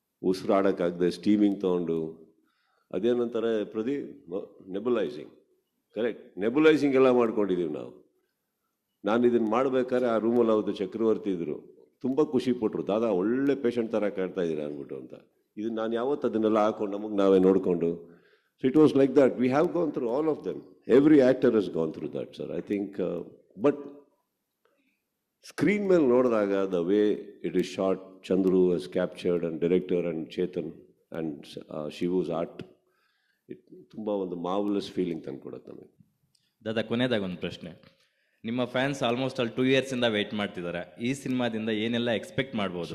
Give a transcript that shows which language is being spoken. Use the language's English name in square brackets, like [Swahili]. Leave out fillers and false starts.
[Kannada] ಉಸಿರಾಡೋಕ್ಕಾಗದೆ steaming ತೊಗೊಂಡು, ಅದೇನಂತಾರೆ Pradeep, ನೆಬುಲೈಸಿಂಗ್. Correct, ನೆಬುಲೈಸಿಂಗ್ ಎಲ್ಲ ಮಾಡ್ಕೊಂಡಿದ್ದೀವಿ ನಾವು. ನಾನು ಇದನ್ನು ಮಾಡಬೇಕಾದ್ರೆ ಆ ರೂಮಲ್ಲಿ ಅವತ್ತು ಚಕ್ರವರ್ತಿ ಇದ್ದರು, ತುಂಬ ಖುಷಿ ಪಟ್ಟರು, ದಾದಾ ಒಳ್ಳೆ ಪೇಷಂಟ್ ಥರ ಕಾಡ್ತಾ ಇದ್ದೀರಾ ಅಂದ್ಬಿಟ್ಟು ಅಂತ. ಇದನ್ನು ನಾನು ಯಾವತ್ತು ಅದನ್ನೆಲ್ಲ ಹಾಕೊಂಡು ನಮಗೆ ನಾವೇ ನೋಡಿಕೊಂಡು. [English] So it was like that. We have gone through all of them. Every actor has gone through that, sir. I think, but screen [Kannada] ಮೇಲೆ ನೋಡಿದಾಗ [English] the way it is shot, Chandru has captured, and director and Chetan and Shivu's art, it [Kannada] ತುಂಬ ಒಂದು marvellous feeling ತಂದುಕೊಡುತ್ತೆ ನಮಗೆ. ದಾದಾ, ಕೊನೆಯದಾಗ ಒಂದು ಪ್ರಶ್ನೆ. ನಿಮ್ಮ fans almost ಅಲ್ಲಿ 2 years ಇಂದ ವೆಯ್ಟ್ ಮಾಡ್ತಿದ್ದಾರೆ. ಈ ಸಿನಿಮಾದಿಂದ ಏನೆಲ್ಲ ಎಕ್ಸ್ಪೆಕ್ಟ್ ಮಾಡ್ಬೋದು?